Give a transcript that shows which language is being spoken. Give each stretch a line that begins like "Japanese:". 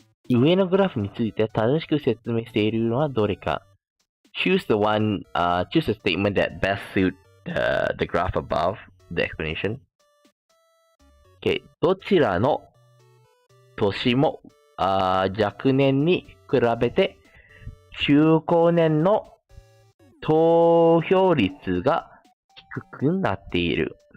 Japanese: 上のグラフについて正しく説明しているのはどれか。
English: Choose the statement that best suit the graph above the explanation. Okay.
Japanese: どちらの年も若年に比べて中高年の投票率が低くなっている。